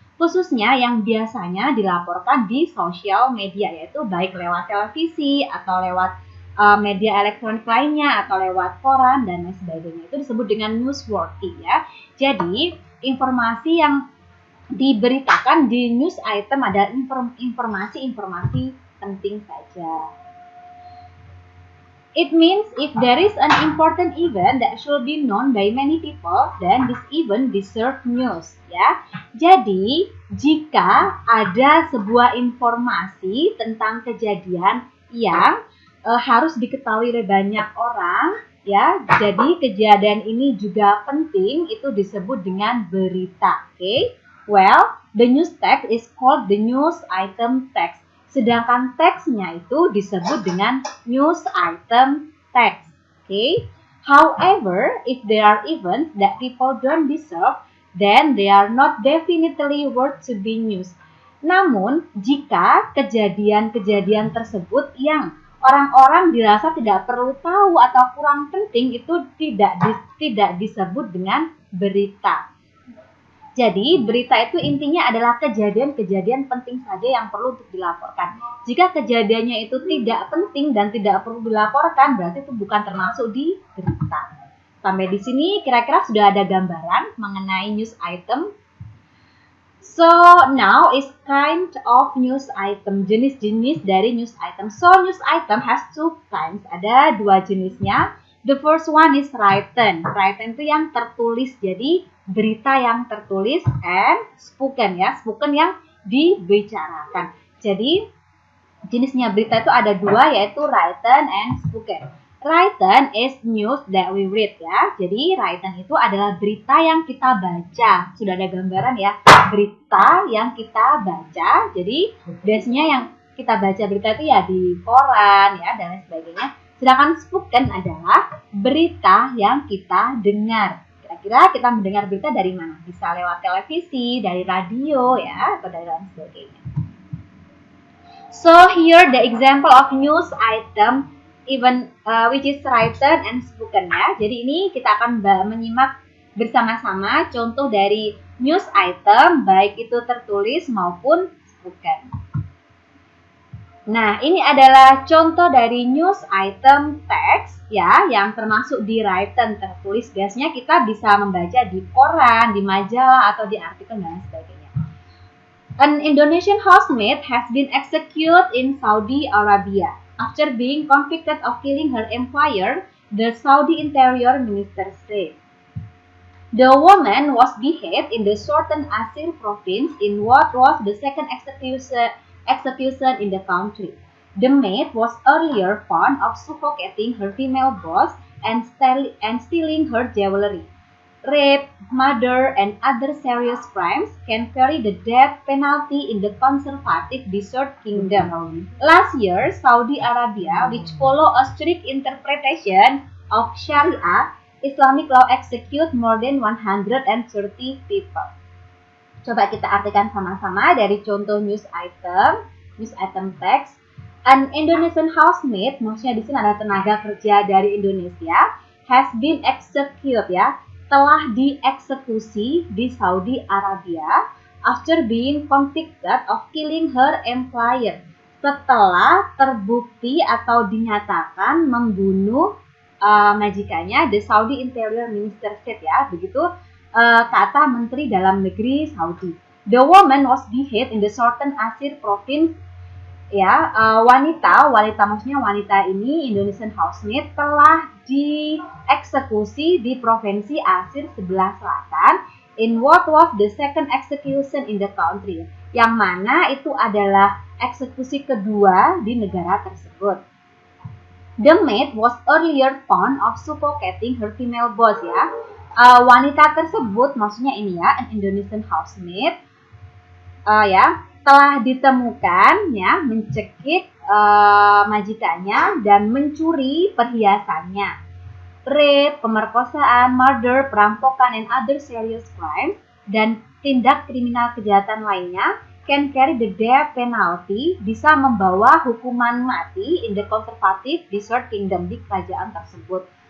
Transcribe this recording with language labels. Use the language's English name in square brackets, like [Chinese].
[Indonesian] Khususnya yang biasanya dilaporkan di sosial media, yaitu baik lewat televisi atau lewat media elektronik lainnya atau lewat koran dan lain sebagainya. Itu disebut dengan newsworthy ya. Jadi informasi yang diberitakan di news item adalah informasi-informasi penting saja. [English] It means if there is an important event that should be known by many people, then this event deserves news. [Indonesian] Ya, jadi jika ada sebuah informasi tentang kejadian yang harus diketahui oleh banyak orang, ya, jadi kejadian ini juga penting, itu disebut dengan berita. [English] Okay? Well, the news text is called the news item text. [Indonesian] Sedangkan teksnya itu disebut dengan news item text. [English] Okay? However, if there are events that people don't deserve, then they are not definitely worth to be news. [Indonesian] Namun, jika kejadian-kejadian tersebut yang orang-orang dirasa tidak perlu tahu atau kurang penting, itu tidak disebut dengan berita. Jadi, berita itu intinya adalah kejadian-kejadian penting saja yang perlu untuk dilaporkan. Jika kejadiannya itu tidak penting dan tidak perlu dilaporkan, berarti itu bukan termasuk di berita. Sampai di sini kira-kira sudah ada gambaran mengenai news item. [English] So, now is kind of news item, [Indonesian] jenis-jenis dari news item. [English] So, news item has two kinds, [Indonesian] ada dua jenisnya. [English] The first one is written. [Indonesian] Written itu yang tertulis, jadi berita yang tertulis, [English] and spoken [Indonesian] ya, spoken yang dibicarakan. Jadi Jenisnya berita itu ada dua, yaitu written and spoken. [English] Written is news that we read ya. [Indonesian] Jadi written itu adalah berita yang kita baca. Sudah ada gambaran ya, berita yang kita baca. Jadi biasanya yang kita baca berita itu ya di koran ya dan lain sebagainya. Sedangkan spoken adalah berita yang kita dengar. Kira-kira kita mendengar berita dari mana? Bisa lewat televisi, dari radio ya, atau dari lain sebagainya. [English] So here the example of news item even which is written and spoken ya. [Indonesian] Jadi ini kita akan menyimak bersama-sama contoh dari news item baik itu tertulis maupun spoken. Nah, ini adalah contoh dari news item text ya, yang termasuk di written tertulis. Biasanya kita bisa membaca di koran, di majalah, atau di artikel dan sebagainya. [English] An Indonesian housemaid has been executed in Saudi Arabia after being convicted of killing her employer, the Saudi Interior Minister said. The woman was beheaded in the Sultan Asir province in what was the second execution in the country. The maid was earlier found of suffocating her female boss and stealing her jewelry. Rape, murder, and other serious crimes can carry the death penalty in the conservative Desert Kingdom. Last year, Saudi Arabia, which follow a strict interpretation of Sharia, Islamic law execute more than 130 people. [Indonesian] Coba kita artikan sama-sama dari contoh news item text. [English] An Indonesian housemaid, [Indonesian] maksudnya di sini adalah tenaga kerja dari Indonesia, [English] has been executed [Indonesian] ya, telah dieksekusi di [English] Saudi Arabia after being convicted of killing her employer, [Indonesian] setelah terbukti atau dinyatakan membunuh majikannya, [English] the Saudi Interior Minister said [Indonesian] ya, begitu kata Menteri Dalam Negeri Saudi. [English] The woman was beheaded in the Sultan Asir province [Indonesian] ya, wanita maksudnya wanita ini [English] Indonesian housemaid [Indonesian] telah dieksekusi di provinsi Asir sebelah selatan [English] in what was the second execution in the country, [Indonesian] yang mana itu adalah eksekusi kedua di negara tersebut. [English] The maid was earlier found of suffocating her female boss ya. [Indonesian] Wanita tersebut maksudnya ini ya, [English] an Indonesian housemaid [Indonesian] ya, telah ditemukan ya mencekik majikannya dan mencuri perhiasannya. [English] Rape, [Indonesian] pemerkosaan, [English] murder, [Indonesian] perampokan, [English] and other serious crimes, [Indonesian] dan tindak kriminal kejahatan lainnya [English] can carry the death penalty, [Indonesian] bisa membawa hukuman mati [English] in the conservative Desert Kingdom, [Indonesian] di kerajaan tersebut.